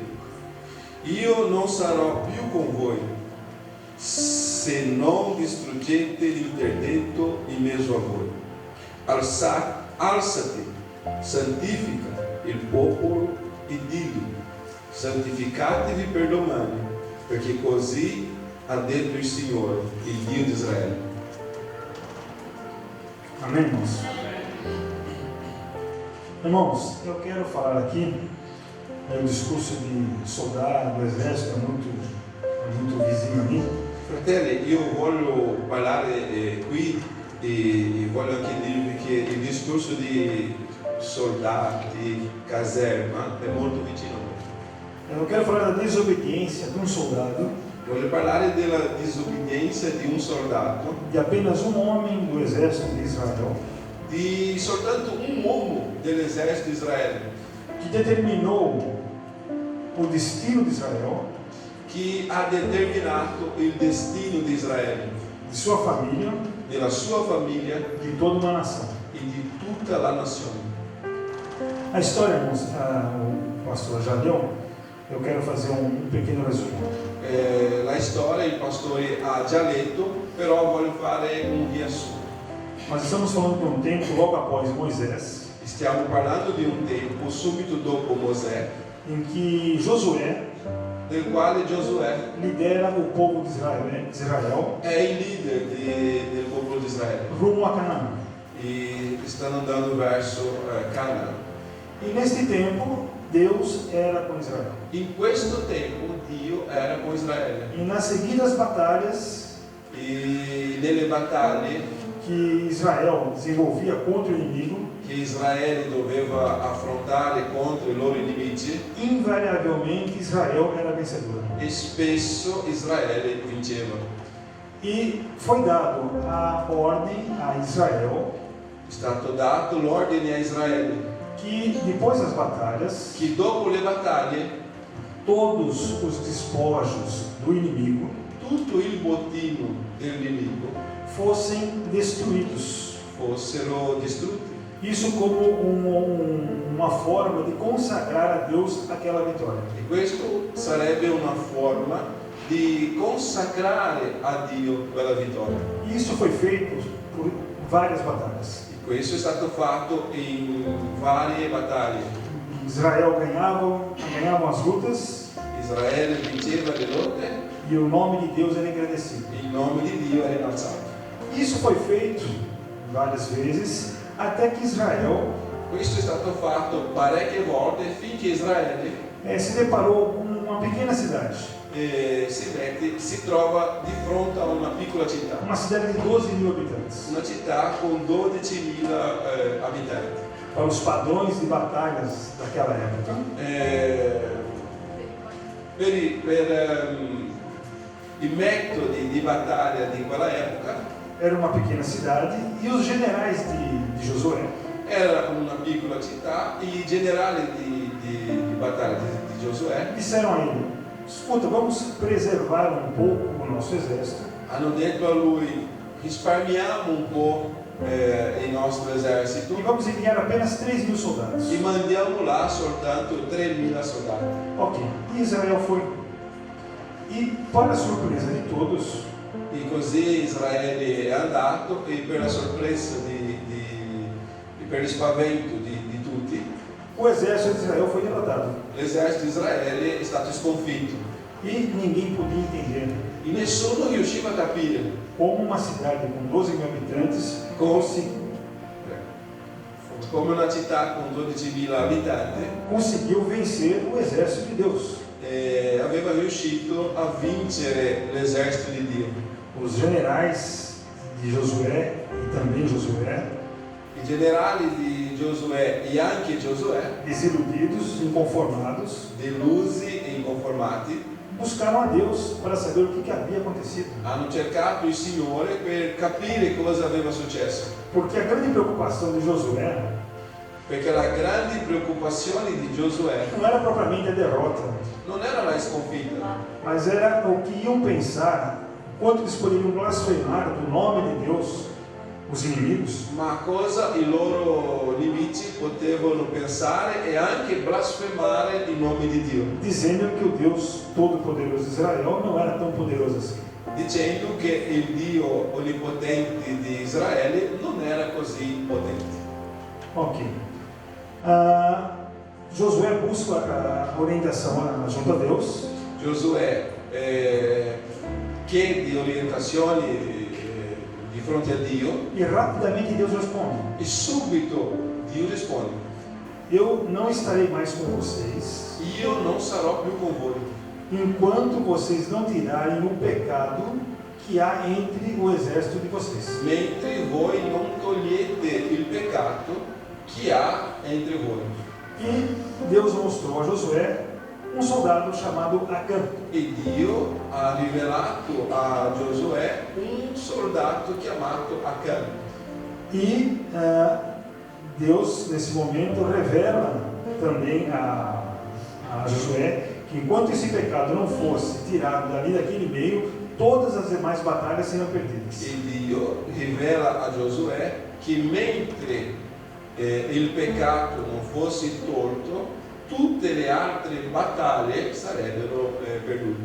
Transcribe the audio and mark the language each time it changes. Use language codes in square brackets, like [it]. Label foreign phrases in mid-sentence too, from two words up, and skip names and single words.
[it] Io non sarò più con voi se non distruggete l'interdetto in mezzo a voi. Alzati, santifica il popolo e digli: santificatevi per domani, perché così ha detto il Signore, il Dio di Israele. [pt] Amém, irmãos? Irmãos, eu quero falar aqui, o discurso de soldado, do exército é muito visível a mim. [it] Fratelli, io voglio parlare qui e voglio anche dirvi che il discorso di soldati, caserma, è molto vicino a me. [pt] Eu quero falar da desobediência de um soldado, [it] Voglio parlare della disobbedienza di un soldato, [pt] de apenas um homem do exército de Israel, [it] di soltanto un uomo dell'esercito di Israele, [pt] que determinou o destino de Israel, [it] che ha determinato il destino di Israele, [pt] de sua família, [it] della sua famiglia [pt] de toda uma nação. [it] e di tutta la nazione. [pt] A história, irmãos, o pastor já leu, eu quero fazer um pequeno resumo. [it] La storia il pastore ha già letto, però voglio fare un riassunto. [pt] Nós estamos falando de um tempo logo após Moisés, [it] Stiamo parlando di un tempo subito dopo Mosè, [pt] em que Josué [it] nel quale Giosuè [pt] lidera o povo de Israel [it] è il leader del popolo di Israele [pt] rumo a Canaã. [it] e stanno andando verso Canaan. [pt] E neste tempo, Deus era com Israel. [it] In questo tempo Dio era con Israele [pt] E nas seguidas batalhas [it] e nelle battaglie [pt] que Israel desenvolvia contra o inimigo, [it] che Israele doveva affrontare contro i loro nemici [pt] invariavelmente Israel era vencedora. [it] e spesso Israele vinceva. [pt] E foi dado a ordem a Israel [it] È stato dato l'ordine a Israele [pt] que depois das batalhas, [it] che dopo le battaglie [pt] todos os despojos do inimigo [it] tutto il bottino del nemico [pt] fossem destruídos. [it] fossero distrutti. [pt] Isso como uma forma de consagrar a Deus aquela vitória. [it] E questo sarebbe una forma di consacrare a Dio quella vittoria. [pt] Isso foi feito por várias batalhas. [it] E questo è stato fatto in varie battaglie. [pt] Israel ganhavam as lutas [it] Israele vinceva le lotte [pt] e o nome de Deus era engrandecido. [it] e il nome di Dio era innalzato. [pt] Isso foi feito várias vezes até que Israel [it] Questo è stato fatto parecchie volte finché Israele [pt] se deparou com uma pequena cidade. [it] si trova di fronte a una piccola città. [pt] Uma cidade de 12.000 habitantes. [it] Una città con 12.000 abitanti. [pt] Para os padrões de batalhas daquela época. [it] Per i metodi di battaglia di quella epoca. [pt] Era uma pequena cidade e os generais de Josué. [it] Era una piccola città e i generali di battaglia di Giosuè [pt] disseram a ele: escuta, vamos preservar um pouco o nosso exército. [it] Hanno detto a lui: risparmiamo un po' il nostro esercito [pt] e vamos enviar apenas 3.000 soldados. [it] E mandiamo là soltanto 3.000 soldati. [pt] Ok, e Israel foi. E para a surpresa de todos, [it] e così Israele è andato e per la sorpresa per il spavento di tutti, [pt] o exército de Israel foi derrotado. [it] L'esercito di Israele è stato sconfitto. [pt] E ninguém podia entender. [it] E nessuno riusciva a capire [pt] como uma cidade com 12.000 habitantes [it] come una città con 12.000 abitanti [pt] conseguiu vencer o exército de Deus. [it] Aveva riuscito a vincere l'esercito di Dio. [pt] Os generais de Josué e também Josué, [it] i generali di Giosuè e anche Giosuè, [pt] desiludidos, inconformados, [it] delusi e inconformati, [pt] buscaram a Deus para saber o que havia acontecido. [it] Hanno cercato il Signore per capire cosa aveva successo. [pt] Porque a grande preocupação de Josué, [it] perché la grande preoccupazione di Giosuè [pt] não era propriamente a derrota, [it] non era la sconfitta, [pt] mas era o que iam pensar quando eles poderiam blasfemar do nome de Deus os inimigos. [it] Ma cosa i loro nemici potevano pensare e anche blasfemare il nome di Dio, [pt] dizendo que o Deus Todo-Poderoso de Israel não era tão poderoso assim. [it] Dicendo che il Dio onnipotente di Israele non era così potente. [pt] Ok. Josué busca a orientação junto a Deus. [it] Josué chiede orientazioni di fronte a Dio. [pt] E rapidamente Deus responde. [it] E subito Dio risponde: [pt] eu não estarei mais com vocês. [it] Io non sarò più con voi. [pt] Enquanto vocês não tirarem o pecado que há entre o exército de vocês. [it] Mentre voi non togliete il peccato che ha entre voi. [pt] E Deus mostrou a Josué soldado chamado Acã. [it] E Dio ha rivelato a Giosuè soldato chiamato Acã. [pt] E Deus, nesse momento, revela também a Josué que enquanto esse pecado não fosse tirado dali daquele meio, todas as demais batalhas seriam perdidas. [it] E Dio rivela a Giosuè che mentre il peccato non fosse tolto, tutte le altre battaglie sarebbero perdute.